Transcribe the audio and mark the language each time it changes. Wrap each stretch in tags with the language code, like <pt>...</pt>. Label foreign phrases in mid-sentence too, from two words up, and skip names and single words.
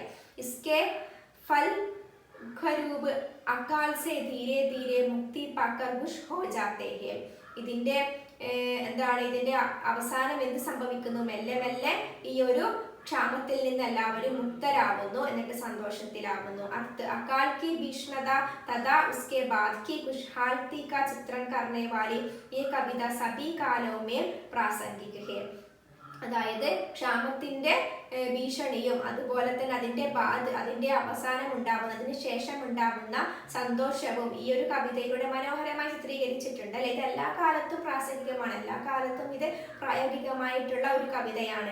<hi>इसके फल खरूब अकाल से धीरे धीरे मुक्ति पाकर खुश हो जाते है.</hi> <ml>ഇതിന്റെ ഇതിന്റെ അവസാനം എന്ത് സംഭവിക്കുന്നു? മെല്ലെ മെല്ലെ ഈ ഒരു ക്ഷാമത്തിൽ നിന്ന് എല്ലാവരും മുക്തരാകുന്നു, എന്നിട്ട് സന്തോഷത്തിലാകുന്നു.</ml> <hi>अर्थ अकाल की भीषणता तथा उसके बाद की खुशहाली का चित्रण करने वाली ये कविता सभी कालों में प्रासंगिक है.</hi> <ml>അതായത് ക്ഷാമത്തിന്റെ ഭീഷണിയും അതുപോലെ തന്നെ അതിന്റെ അവസാനം ഉണ്ടാവുന്നതിന് ശേഷം ഉണ്ടാവുന്ന സന്തോഷവും ഈ ഒരു കവിതയിലൂടെ മനോഹരമായി ചിത്രീകരിച്ചിട്ടുണ്ട് അല്ലെ. ഇത് എല്ലാ കാലത്തും പ്രാസംഗികമാണ്, എല്ലാ കാലത്തും ഇത് പ്രായോഗികമായിട്ടുള്ള ഒരു കവിതയാണ്.</ml>